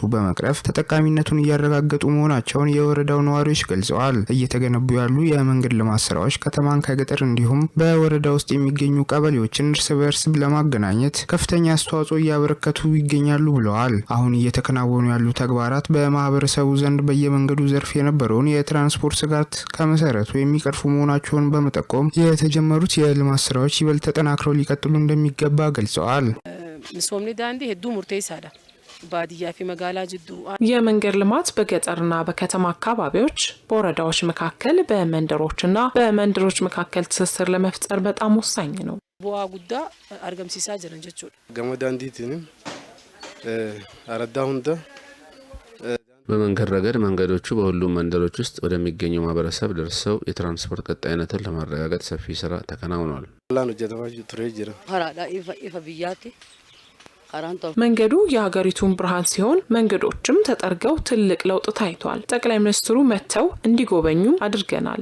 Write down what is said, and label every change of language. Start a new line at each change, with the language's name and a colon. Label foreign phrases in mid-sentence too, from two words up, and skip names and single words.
Amharic: በመቅረፍ ተጠቃሚነቱን እያረጋገጡ መሆናቸውን የወረዳው ነዋሪዎች ገልጸዋል። እየተገነቡ ያሉ የመንገድ ልማት ስራዎች ከተማን ከገጠር እንዲሁም በወረዳ ውስጥ የሚገኙ ቀበሌዎችን እርስ በርስ ለማገናኘት ከፍተኛ አስተዋጽኦ እያበረከቱ ይገኛሉ ብለዋል። አሁን እየተከናወኑ ያሉ ተግባራት በማህበረሰቡ ዘንድ በየመንገዱ ዘርፍ የነበረውን የትራንስፖርት ስጋት ከመሰረቱ የሚቀርፉ መሆናቸውን በመጠቆም የተጀመሩት የልማት ስራዎች ይበልጥ ተጠናክረው ሊቀጥሉ እንደሚገባ ገልጸዋል።
Oromo: ሚሶምኒ ዳንዲ ሄዱ ሙርቴሳዳ ባዲያ ፊ መጋላ ጅዱ
Amharic: የመንገድ ልማት በገጠርና በከተማ አካባቢዎች በወረዳዎች መካከል በመንደሮችና በመንደሮች መካከል ትስስር ለመፍጠር በጣም ወሳኝ ነው።
Oromo: bu'aa guddaa argamsiisaa jiran jechuudha. Gama daandiitiin አረዳ ሁንዳ
Amharic: በመንገድ ረገድ መንገዶቹ በሁሉም መንደሮች ውስጥ ወደሚገኘው ማህበረሰብ ደርሰው የትራንስፖርት ቀጣይነትን ለማረጋገጥ ሰፊ ስራ ተከናውኗል። መንገዱ የሀገሪቱን ብርሃን ሲሆን መንገዶችም ተጠርገው ትልቅ ለውጥ ታይቷል። ጠቅላይ ሚኒስትሩ መጥተው እንዲጎበኙ አድርገናል።